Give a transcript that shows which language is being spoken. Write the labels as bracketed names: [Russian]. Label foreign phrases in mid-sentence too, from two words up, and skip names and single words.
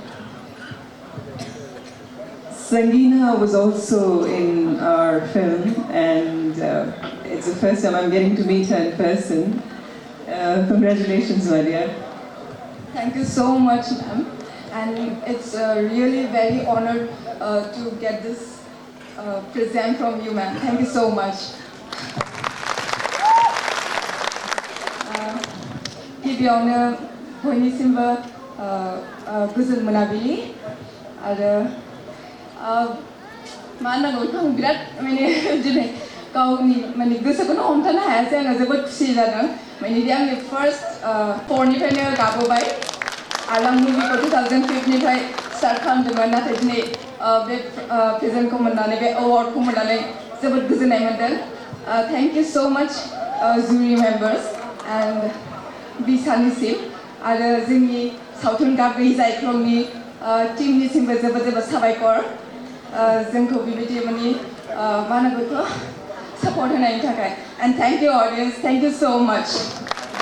[English] Sangeena was also in our film, and it's the first time I'm getting to meet her in person. Congratulations, my dear. Thank you so much, ma'am. And it's really very honored to get this present from you, ma'am. Thank you so much. [Bodo] गिबियावनो बयनिसिमबो गोजोन मोनाबिलि आरो मा होननांगौ बेखौ आं बिराद माने दिनै गावनि माने गोसोखौनो हमथानो हायासै आङो जोबोद खुसि जादों माने दि आंनि फार्स्ट 4निफ्रायनो गाबोबाय आलां मुभिखौ 2005 निफ्राय स्टार्ट खालामदोंमोन नाथाय दिनै बे प्रेजेन्टखौ मोननानै बे एवार्डखौ मोननानै जोबोद गोजोननाय मोनदों [English] thank you so much jury members and [Bodo] बिसानिसिम आरो जोंनि सावथुन गाब्रि जायख्लंनि टीमनिसिमबो जोबोद जोबोद साबायखर जोंखौ बेबायदि माने मा होनो बेखौ सापर्ट होनायनि थाखाय [English] and thank you audience thank you so much